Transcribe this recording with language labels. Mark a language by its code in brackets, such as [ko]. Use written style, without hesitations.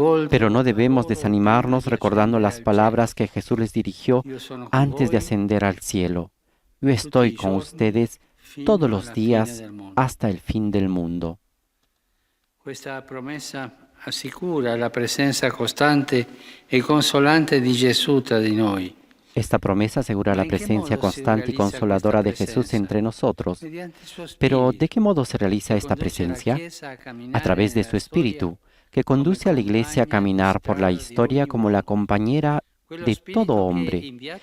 [es] Pero no debemos desanimarnos recordando las palabras que Jesús les dirigió antes de ascender al cielo. Yo estoy con ustedes todos los días hasta el fin del mundo. [it] Questa promessa assicura la presenza costante e consolante di Gesù tra di noi. [es] Esta promesa asegura la presencia constante y consoladora de Jesús entre nosotros. Pero, ¿de qué modo se realiza esta presencia? A través de su Espíritu, que conduce a la Iglesia a caminar por la historia como la compañera de todo hombre.